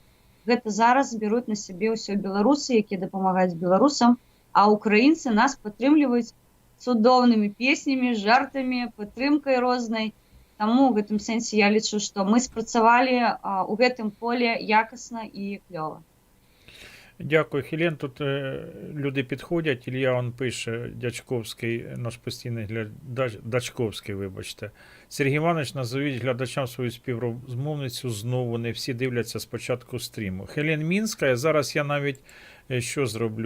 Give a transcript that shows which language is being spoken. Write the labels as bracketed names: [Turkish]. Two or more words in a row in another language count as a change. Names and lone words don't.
[Belarusian] Гэта зараз бяруць на сябе ўсё беларусы, якія дапамагаюць беларусам, а украінцы нас падтрымліваюць цудоўнымі песнямі, жартамі, падтрымкай рознай. Таму ў гэтым сэнсе я лічу, што мы спрацавалі ў гэтым поле якасна і клёва. [Ukrainian] Дякую, Хелен. Тут люди підходять. Ілля он пише, Дячковський, наш постійний глядач, Дачковський, вибачте. Сергій Іванович, назовіть глядачам свою співрозмовницю знову. Не всі дивляться спочатку стріму. Хелен Мінська, зараз я навіть що зроблю?